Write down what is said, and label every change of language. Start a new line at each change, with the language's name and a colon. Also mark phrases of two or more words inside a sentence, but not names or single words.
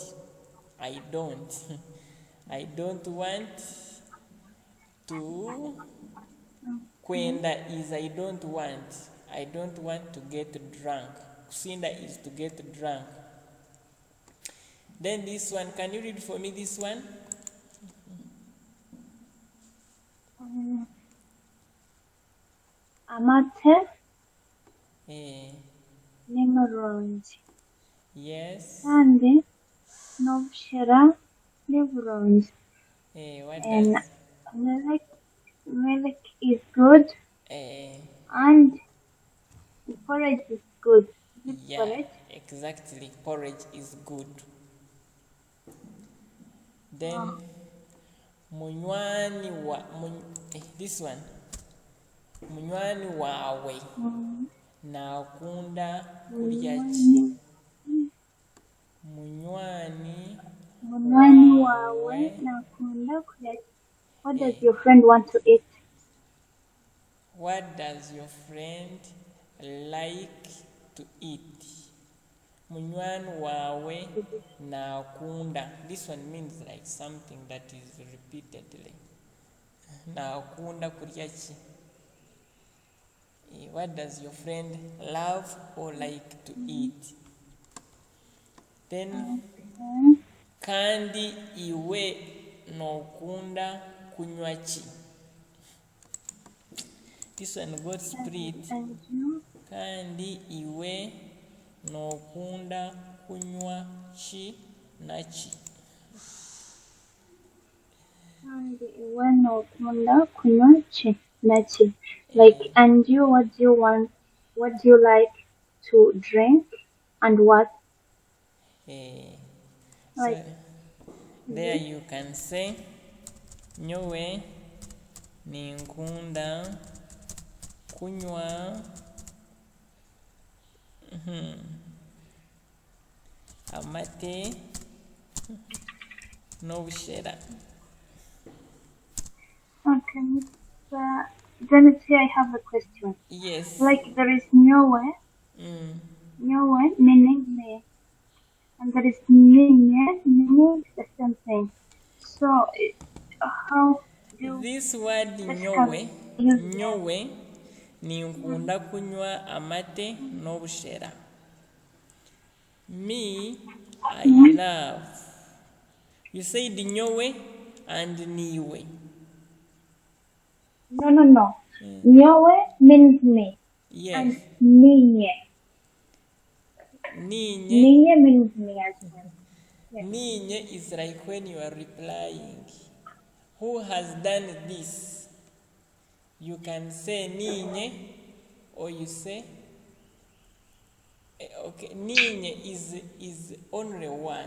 English: I don't. I don't want to. Kwenda is I don't want. I don't want to get drunk. Kusinda is to get drunk. Then this one, can you read for me this one?
Nyankole: Amate Eh, n'umurungi
English: yes.
Nyankole: kandi n'obushera n'eburungi.
English: What And does? milk is good and porridge is good. Is it Yeah, porridge? exactly. Porridge is good. Then
Nyankole: munywani wa
English: this one.
Nyankole: Munywani wawe nakunda kulya ki? Munywani wawe nakunda kulya ki?
English: What does your friend want to eat? What does your friend like to eat?
Nyankole: Munywani wawe nakunda.
English: This one means like something that is repeatedly.
Nyankole: Nakunda kulya ki?
English: What does your friend love or like to eat?
Nyankole: Then kandi iwe nokunda kunywa ki?
English: This one got split. And you?
Nyankole: Kandi iwe nokunda kunywa ki na ki? And iwe nokunda kunywa ki na ki?
English: Like, and you, what do you want? What do you like to drink? And what? So Like, there you can say
Nyankole: nyowe ninkunda kunywa amate n'obushera.
English: okay. Genesis, I have a question. Yes. Like, there is nowhere meaning me, and there is ninye meaning the same thing. So, how do This word let's nyowe, use
Nyankole: nyowe ninkunda kunywa amate n'obushera.
English: Me, I love. You said nyowe and niwe. No. Nyowe means me, Yes. and ninye. Ninye. Ninye means me as well. Yes. Ninye is like when you are replying. Who has done this? You can say ninye, or you say okay, ninye is only one.